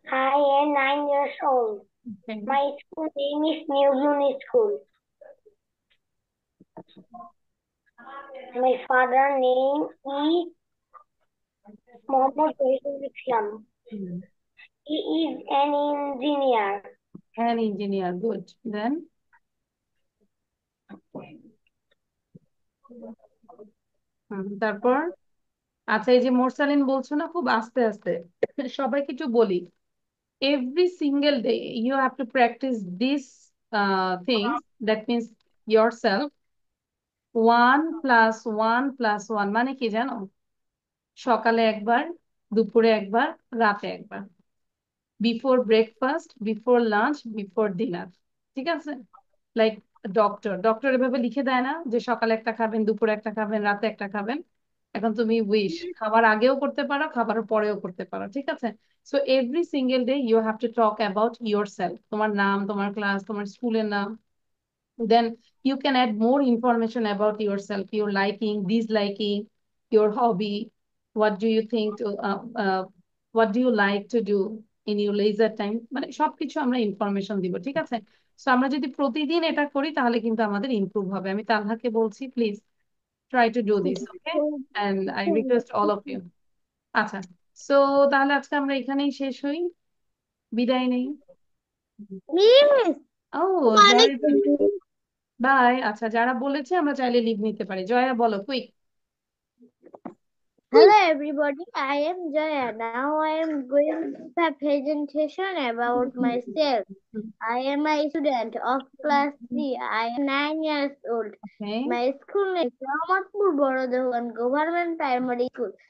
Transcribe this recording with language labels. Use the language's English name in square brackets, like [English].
[English] I am 9 years old. okay. My school name is New Bloom School. My father name is Mohammad Shahidul Islam. Hmm, He is an engineer. an engineer, good. [Bangla] Then, তারপর, আচ্ছা এই যে মোরসালিন বলছো না, খুব আস্তে আস্তে সবাইকে একটু বলি। [English] Every single day you have to practice these things. That means yourself. 1 + 1 + 1 [Bangla] মানে কি জানো? সকালে একবার, দুপুরে একবার, রাতে একবার, [English] Before breakfast, before lunch, before dinner. [Bangla] ঠিক আছে? লাইক ডক্টর ডক্টর এভাবে লিখে দেয় না যে সকালে একটা খাবেন, দুপুরে একটা খাবেন, রাতে একটা খাবেন। এখন তুমি উইশ খাবার আগেও করতে পারো, খাবারের পরেও করতে পারো, ঠিক আছে? [English] so every single day you have to talk about yourself, [Bangla] তোমার নাম, তোমার ক্লাস, তোমার স্কুলের নাম। [English] Then you can add more information about yourself, your liking, disliking, your hobby, what do you think to, what do you like to do, in your leisure time, [Bangla] মানে সবকিছু আমরা information দিব, ঠিক আছে? সো আমরা যদি প্রতিদিন এটা করি তাহলে কিন্তু আমাদের ইমপ্রুভ হবে। আমি তালহাকে বলছি, [English] Please try to do this, okay? And I request all of you. [Bangla] আচ্ছা, সো তাহলে আজকে আমরা এখানেই শেষ হই, বিদায় নেই। [English] Miss, ও, [Bangla] অনেক জয়, বাই। আচ্ছা, যারা বলেছে আমরা চাইলে লিভ নিতে পারি। জয়া বলো, quick. [English] Hello everybody, I am Jaya. Now I am going to a presentation about myself. I am a student of class 3. I am 9 years old. Okay, My school name is Rahmatpur Borodogan Government Primary School.